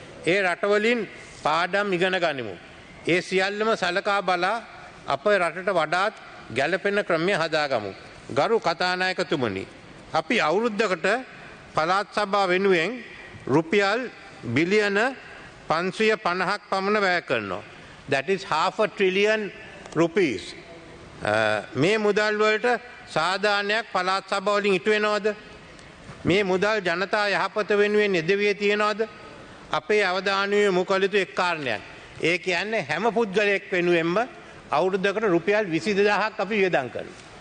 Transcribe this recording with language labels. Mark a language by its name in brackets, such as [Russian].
[Sinhala] ඒ රටවලින් පාඩම් ඉගෙන ගනිමු. ඒ සියල්ලම සලකා බලා අප රටට වඩාත් ගැළපෙන ක්‍රමය හදාගමු. ගරු කතානායකතුමනි, අපි අවුරුද්දකට පළාත් සභාව වෙනුවෙන් රුපියල් බිලියන 550ක් පමණ වැය කරනවා. [English] That is half a trillion rupees. [Sinhala] මේ මුදල් වලට සාධාරණයක් පළාත් සභාව වලින් ඉටු වෙනවද? මේ මුදල් ජනතා යහපත වෙනුවෙන් යෙදවිය තියනවද? අපේ අවධානය යොමු කළ යුතු එක් කාරණයක්. ඒ කියන්නේ හැම පුද්ගලයෙක් වෙනුවෙන්ම අවුරුද්දකට රුපියල් 22000ක් අපි වියදම් කරනවා.